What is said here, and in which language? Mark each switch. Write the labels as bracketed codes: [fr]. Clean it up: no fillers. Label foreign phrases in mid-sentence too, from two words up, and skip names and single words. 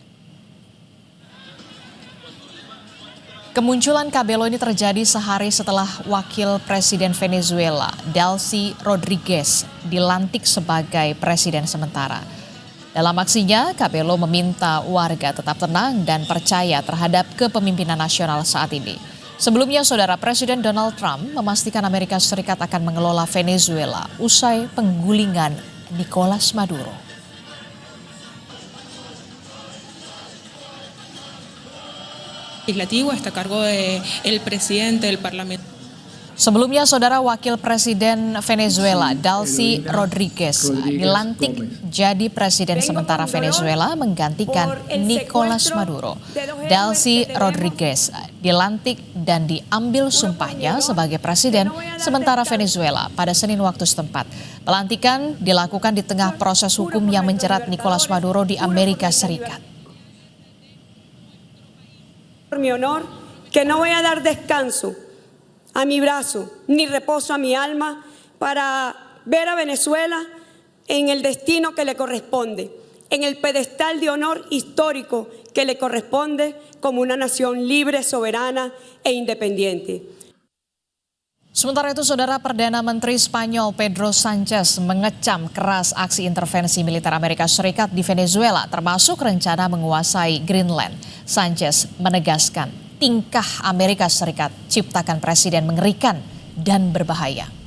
[id] Kemunculan Cabello ini terjadi sehari setelah Wakil Presiden Venezuela, Delcy Rodriguez, dilantik sebagai Presiden sementara. Dalam aksinya, Cabello meminta warga tetap tenang dan percaya terhadap kepemimpinan nasional saat ini. Sebelumnya, Saudara Presiden Donald Trump memastikan Amerika Serikat akan mengelola Venezuela usai penggulingan Nicolas Maduro. [es] Legislativo está a cargo del presidente del Parlamento. [id] Sebelumnya, Saudara Wakil Presiden Venezuela, Delcy Rodriguez, dilantik jadi Presiden sementara Venezuela menggantikan Nicolas Maduro. Delcy Rodriguez dilantik dan diambil sumpahnya sebagai Presiden sementara Venezuela pada Senin waktu setempat. Pelantikan dilakukan di tengah proses hukum yang menjerat Nicolas Maduro di Amerika Serikat. [es] Por mi honor, que no voy a dar descanso a mi brazo ni reposo a mi alma para ver a Venezuela en el destino que le corresponde, en el pedestal de honor histórico que le corresponde como una nación libre, soberana e independiente. [id] Sementara itu, Saudara, Perdana Menteri Spanyol Pedro Sanchez mengecam keras aksi intervensi militer Amerika Serikat di Venezuela, termasuk rencana menguasai Greenland. Sanchez menegaskan tingkah Amerika Serikat ciptakan presiden mengerikan dan berbahaya.